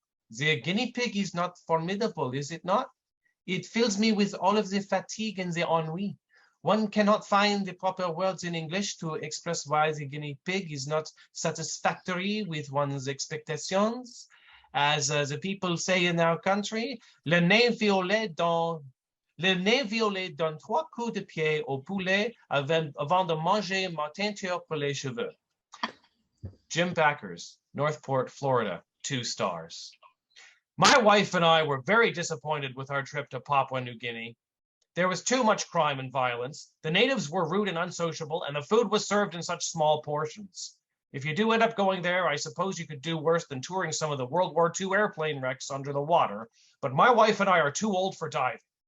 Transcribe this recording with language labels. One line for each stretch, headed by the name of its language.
English: The guinea pig is not formidable, is it not? It fills me with all of the fatigue and the ennui. One cannot find the proper words in English to express why the guinea pig is not satisfactory with one's expectations. As the people say in our country,
French: le nez violet donne 3 coups de pied au poulet avant de manger ma teinture pour les cheveux.
English: Jim Backers, Northport, Florida, 2 stars. My wife and I were very disappointed with our trip to Papua New Guinea. There was too much crime and violence. The natives were rude and unsociable, and the food was served in such small portions. If you do end up going there, I suppose you could do worse than touring some of the World War II airplane wrecks under the water, but my wife and I are too old for diving.